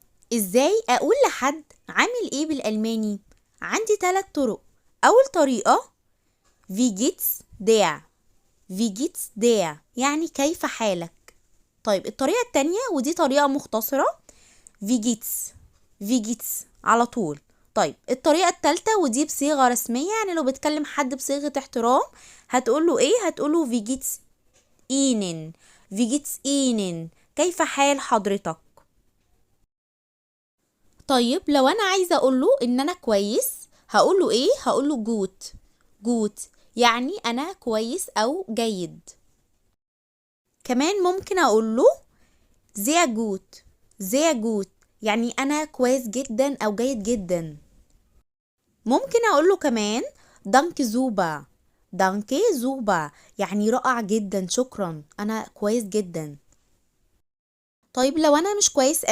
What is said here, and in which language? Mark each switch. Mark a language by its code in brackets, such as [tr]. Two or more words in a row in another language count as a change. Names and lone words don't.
[ar] ازاي اقول لحد عامل ايه بالالماني؟ عندي 3 طرق. اول طريقة [de] wie geht's der wie geht's der [ar] يعني كيف حالك. طيب الطريقة التانية ودي طريقة مختصرة [de] wie geht's wie geht's [ar] على طول. طيب الطريقة التالتة ودي بصيغة رسمية، يعني لو بتكلم حد بصيغة احترام هتقوله ايه؟ هتقوله [de] wie geht's ihnen wie geht's ihnen [ar] كيف حال حضرتك. طيب لو انا عايزه اقوله ان انا كويس هقوله ايه؟ هقوله [de] gut gut [ar] يعني انا كويس او جيد. كمان ممكن اقوله [de] sehr gut sehr gut [ar] يعني انا كويس جدا او جيد جدا. ممكن اقوله كمان [de] danke super danke super [ar] يعني رائع جدا، شكرا، انا كويس جدا. طيب لو انا مش كويس